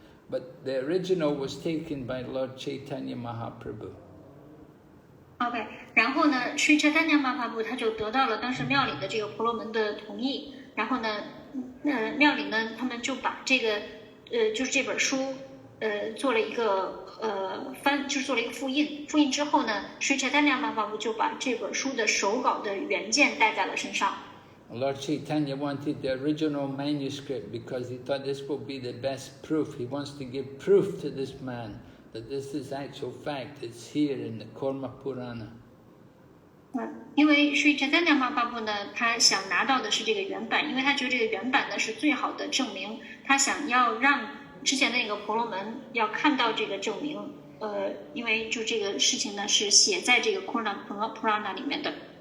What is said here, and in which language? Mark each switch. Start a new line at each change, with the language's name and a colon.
English: But the original was taken by Lord Chaitanya Mahaprabhu.
Chinese: OK， 然后呢，Sri Chaitanya Mahaprabhu 他就得到了当时庙里的这个婆罗门的同意，然后呢，庙里呢，他们就把这个就是这本书做了一个就是做了一个复印。复印之后呢，Sri Chaitanya Mahaprabhu 就把这本书的手稿的原件带在了身上。
English: Lord Chaitanya wanted the original manuscript because he thought this will be the best proof. He wants to give proof to this man that this is actual fact. It's here in the Kurma Purana.
Chinese: 因为 Sri Chaitanya Mahaprabhu 呢，他想拿到的是这个原版，因为他觉得这个原版呢是最好的证明。他想要让之前的那个婆罗门要看到这个证明。因为就这个事情呢是写在这个 Kurma Purana 里面的。